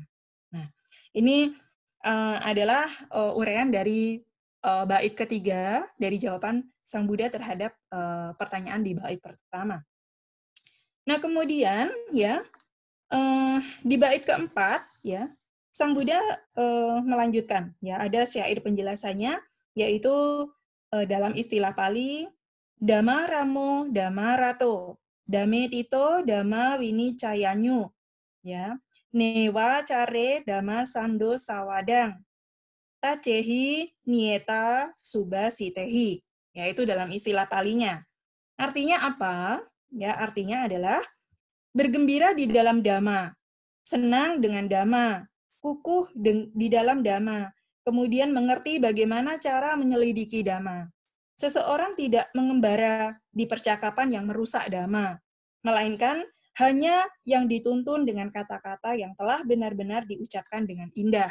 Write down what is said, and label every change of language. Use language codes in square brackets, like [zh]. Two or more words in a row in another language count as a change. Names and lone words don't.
[id] Nah, ini adalah uraian dari bait ketiga dari jawaban Sang Buddha terhadap pertanyaan di bait pertama. Nah, kemudian ya di bait keempat ya Sang Buddha melanjutkan ya ada syair penjelasannya yaitu dalam istilah Pali [pi] Dhamma Ramo Dhamma Rato Dame Tito Dhamma Winicayanyu [id] ya [pi] Newa Care Dhamma Sando Sawadang Tacehi nieta subasitehi, [id] yaitu dalam istilah palinya. Artinya apa? Ya, artinya adalah bergembira di dalam dhamma, senang dengan dhamma, kukuh di dalam dhamma, kemudian mengerti bagaimana cara menyelidiki dhamma. Seseorang tidak mengembara di percakapan yang merusak dhamma, melainkan hanya yang dituntun dengan kata-kata yang telah benar-benar diucapkan dengan indah.